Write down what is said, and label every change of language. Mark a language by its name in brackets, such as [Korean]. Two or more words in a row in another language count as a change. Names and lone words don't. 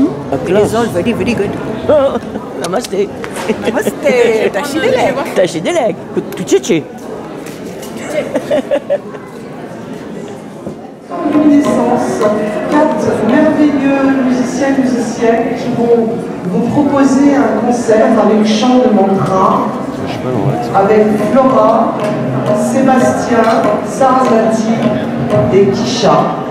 [French] Les autres, [English] very good. Namaste. Namaste. Tashidele. [Tibetan] Tashidele. Kuchichi. [French] Naissance, 4 merveilleux musiciens et musiciennes qui vont vous proposer un concert avec chant de mantra, avec Flora, Sébastien, Sarasvati et Kisha.